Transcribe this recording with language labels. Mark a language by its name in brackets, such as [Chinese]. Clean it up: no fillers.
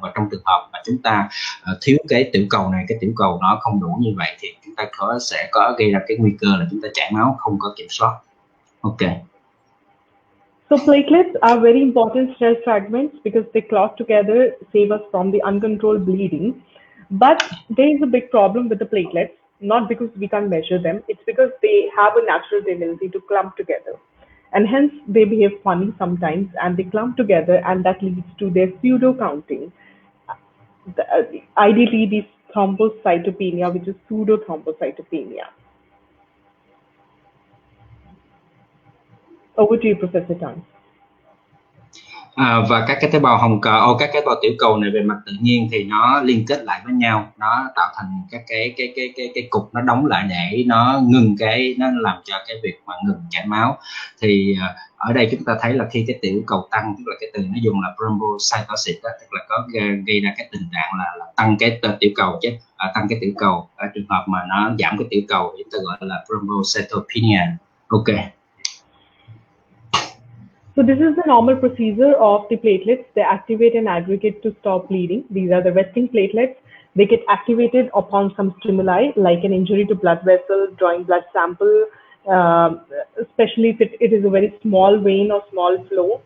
[Vietnamese] Và trong trường hợp mà chúng ta thiếu cái tiểu cầu này, cái tiểu cầu nó không đủ như vậy, thì chúng ta sẽ có gây ra cái nguy cơ là chúng ta chảy máu không có kiểm soát. Ok. [English] So platelets are very important cell fragments because they clot together, save us from the uncontrolled bleeding. But there is a big problem with the platelets, not because we can't measure them, it's because they have a natural tendency to clump together. And hence they behave funny sometimes, and they clump together, and that leads to their pseudo counting. Ideally, this thrombocytopenia, which is pseudo thrombocytopenia. Over to you, Professor Tang. [Vietnamese] Và các cái tế bào hồng cầu, các tế bào tiểu cầu này về mặt tự nhiên thì nó liên kết lại với nhau, nó tạo thành các cái cục, nó đóng lại để nó ngừng nó làm cho cái việc mà ngừng chảy máu. Thì ở đây chúng ta thấy là khi cái tiểu cầu tăng, tức là cái từ nó dùng là thrombocytosis đó, tức là có gây ra cái tình trạng là tăng cái tiểu cầu chứ, tăng cái tiểu cầu. Ở trường hợp mà nó giảm cái tiểu cầu thì chúng ta gọi là thrombocytopenia. Ok. [English] So this is the normal procedure of the platelets. They activate an aggregate to stop bleeding. These are the resting platelets. They get activated upon some stimuli like an injury to blood vessel, drawing blood sample, especially if it is a very small vein or small flow.